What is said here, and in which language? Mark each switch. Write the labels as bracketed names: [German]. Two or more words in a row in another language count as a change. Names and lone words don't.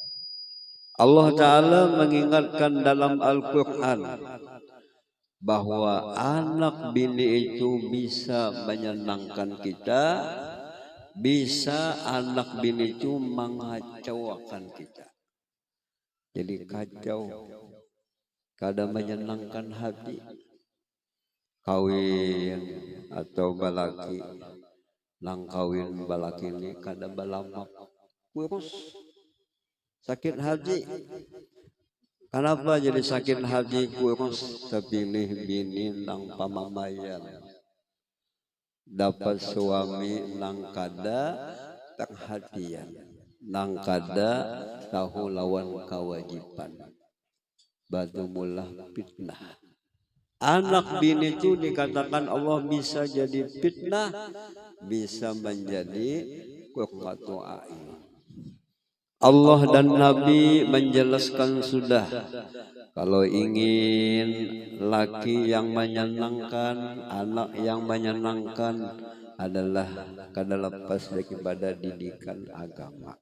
[Indonesian] Allah Ta'ala mengingatkan dalam Al-Quran bahwa anak bini itu bisa menyenangkan kita, bisa anak bini itu mengacaukan kita. Jadi kacau, kada menyenangkan hati. [Banjar] Kawin atau balaki, nang kawin balaki ini kada balamak, kurus, sakit hati. [Indonesian] Kenapa jadi sakit hati kurus? [Banjar] Terpilih bini nang pamamayan, dapat suami nang kada perhatian, nang kada tahu lawan kewajiban, batu mulah fitnah. [Indonesian] Anak bini itu dikatakan Allah bisa jadi fitnah, bisa menjadi [Arabic] قرة أعين. [Indonesian] Allah dan Nabi menjelaskan sudah, kalau ingin laki yang menyenangkan, anak yang menyenangkan adalah kada lepas daripada didikan agama.